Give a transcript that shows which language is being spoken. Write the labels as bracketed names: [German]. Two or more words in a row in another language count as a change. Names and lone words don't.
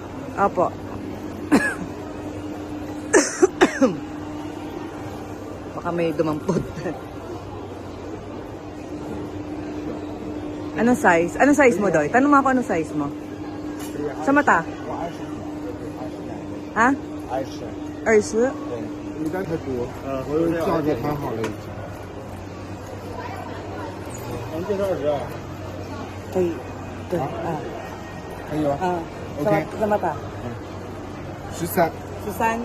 [Filipino] Opo. Baka may dumampot. Anong size? Anong size mo, Doy? Tanong mo ako anong size mo. Sa mata? Ha? [Chinese] 20。应该太多，我价格谈好了已经。咱们介绍20啊？可以。对啊。可以吗？啊。 OK。 [Filipino] sa mata? 13。 13。